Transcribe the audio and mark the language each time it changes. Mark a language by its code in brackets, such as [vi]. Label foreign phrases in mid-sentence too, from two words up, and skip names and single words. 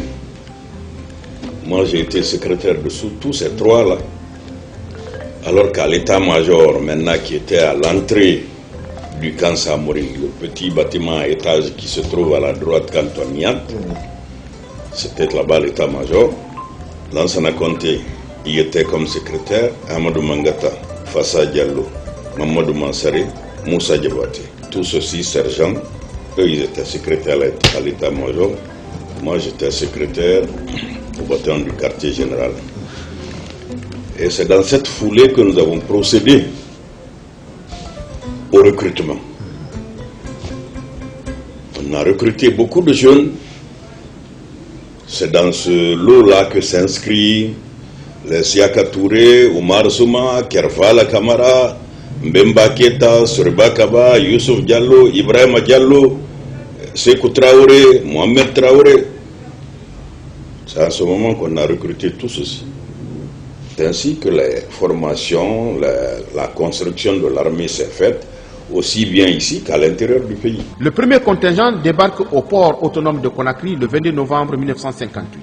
[fr] Moi, j'ai été secrétaire de tous ces trois-là, alors qu'à l'état-major, maintenant qui était à l'entrée du camp Samori, le petit bâtiment à étage qui se trouve à la droite cantonnière, c'était là-bas l'état-major. Lansana Conté y était comme secrétaire, Amadou Mangata, Fassa Diallo, Mamadou Mansare, Moussa Diabaté. Tous ceux-ci, sergents, eux, ils étaient secrétaires à l'état-major. Moi, j'étais secrétaire au bataillon du quartier général. Et c'est dans cette foulée que nous avons procédé au recrutement. On a recruté beaucoup de jeunes. C'est dans ce lot-là que s'inscrit les Siaka Touré, Oumar Souma, Kervala Kamara, Mbemba Keta, Sorba Kaba, Youssouf Diallo, Ibrahim Diallo, Sekou Traoré, Mohamed Traoré. C'est à ce moment qu'on a recruté tous ceci. C'est ainsi que les formations, la construction de l'armée s'est faite, aussi bien ici qu'à l'intérieur du pays. Le premier contingent débarque au port autonome de Conakry le 22 novembre 1958.